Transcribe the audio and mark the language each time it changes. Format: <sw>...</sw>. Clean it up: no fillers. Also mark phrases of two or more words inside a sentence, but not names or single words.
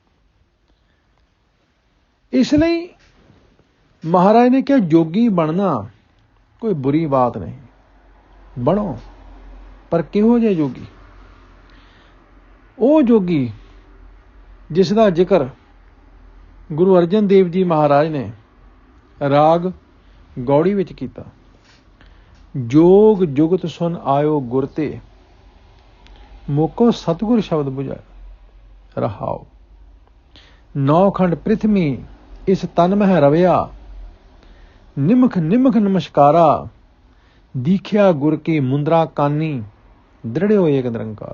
<pa>ਇਸ ਲਈ ਮਹਾਰਾਜ ਨੇ ਕਿਹਾ ਜੋਗੀ ਬਣਨਾ ਕੋਈ ਬੁਰੀ ਬਾਤ ਨਹੀਂ, ਬਣੋ। ਪਰ ਕਿਹੋ ਜਿਹੇ ਜੋਗੀ? ਉਹ ਜੋਗੀ ਜਿਸ ਦਾ ਜ਼ਿਕਰ ਗੁਰੂ ਅਰਜਨ ਦੇਵ ਜੀ ਮਹਾਰਾਜ ਨੇ ਰਾਗ ਗਉੜੀ ਵਿਚ ਕੀਤਾ।</pa> <hi>जोग जुगत सुन आयो गुर ते, मोको सतगुर शब्द बुझाया। रहाओ। नौखंड पृथ्वी इस तन मह रविया, निमख निमख नमस्कारा, दीख्या गुर की मुंदरा कानी, दृढ़ो एक निरंकार।</hi>